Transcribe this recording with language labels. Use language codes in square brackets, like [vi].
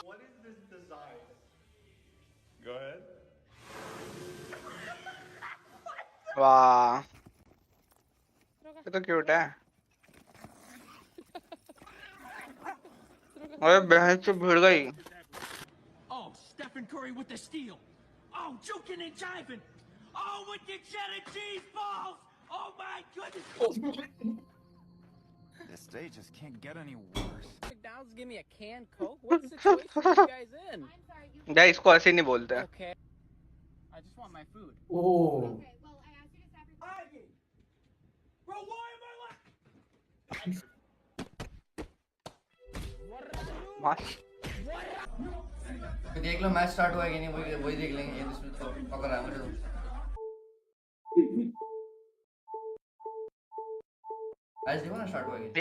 [en] What is this design? Go ahead. [hi] वाह ये तो क्यूट है अरे बहन से भिड़ गई [en] Oh, Stephen Curry with the steal. Oh, juking and jiving. Oh, with the cheddar cheese balls. Oh my goodness. This day just can't get any worse. McDonald's give me a canned Coke? What situation are you guys in? [hi] यार इसको ऐसे नहीं बोलते हैं [en] Okay. I just want my food. ओ Bro, why am I like... [hi] मस्त देख लो match start हुआ है कि नहीं वही देख लेंगे ये इसमें तो पकड़ रहा है मुझे तो मैच देखो ना स्टार्ट हुआ है कि नहीं